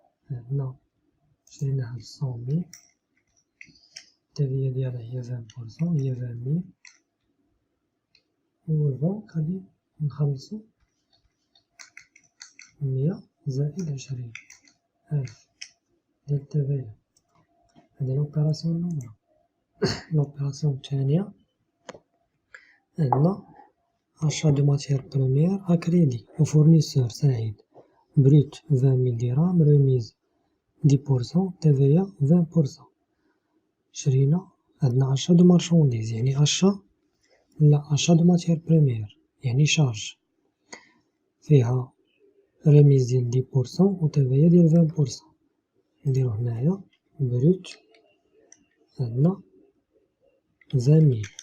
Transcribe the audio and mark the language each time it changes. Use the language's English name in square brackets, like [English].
[Arabic] عندنا شريناها ب 100 000، التبية ديالها هي 20%، هي 20 000، والبنك غادي نخلصو 100 زائد 20,000 ديال التبية. هادي لوبيراسيون الأولى. لوبيراسيون الثانية عندنا [French] achat de matière première à crédit au fournisseur سعيد brut 20 000 درهم، remise 10%، TVA 20%. [Arabic] شرينا عندنا [French] achat de marchandise [Arabic] يعني [French] achat de matière première [Arabic] يعني شارج فيها remise ديال 10% و TVA ديال 20%. نديرو هنايا brut عندنا 20 000.